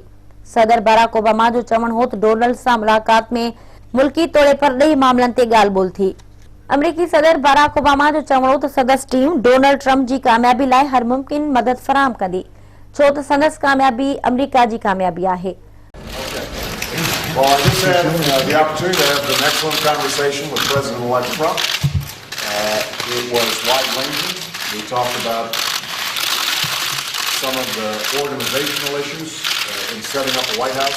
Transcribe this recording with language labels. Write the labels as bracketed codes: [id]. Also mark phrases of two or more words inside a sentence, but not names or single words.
[sd] सदर बराक ओबामा जो चवणु हो त डोनाल्ड सां मुलाक़ात में मुल्की तौर पर ॾेई मामलनि ते ॻाल्हि ॿोल थी। अमरीकी सदर बराक ओबामा जो चवणो त संदसि टीम डोनाल्ड ट्रम्प जी कामयाबी लाइ हर मुमकिन मदद फराहम कंदी, छो त संदसि कामयाबी अमरीका जी कामयाबी आहे। [en] Well, I just had the opportunity to have an excellent conversation with President-elect Trump. It was wide-ranging. We talked about some of the organizational issues in setting up the White House.